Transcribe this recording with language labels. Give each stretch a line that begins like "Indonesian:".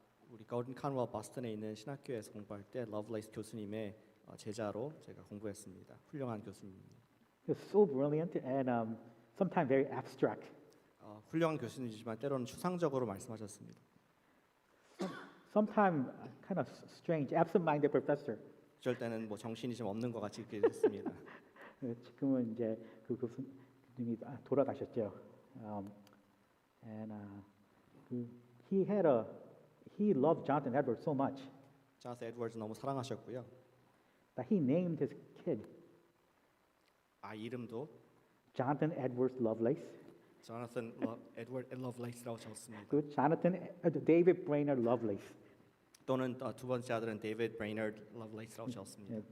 Korean: 우리 거든 칸워 버스턴에 있는 신학교에서 공부할 때 러블레이스 교수님의 제자로 제가 공부했습니다. 훌륭한 교수님입니다.
English: He was so brilliant and sometimes very abstract.
Korean: 훌륭한 교수님이지만 때로는 추상적으로 말씀하셨습니다.
English: Sometimes kind of strange, absent-minded professor.
Korean: 어쩔 때는 뭐 정신이 좀 없는 것 같이 느껴졌습니다. 지금은 이제 그 교수님이 돌아가셨죠.
English: And he he loved Jonathan Edwards so much
Korean: 자나슨 에드워즈 너무 사랑하셨고요.
English: that he named his kid
Korean: 이름도
English: Jonathan Edwards Lovelace.
Korean: 자나슨 에드워드 러브레이스라고 적었습니다.
English: 그 David Brainerd Lovelace.
Korean: 또는 두 번째 아들은 데이비드 브레이너드 러브레이스라고 적었습니다.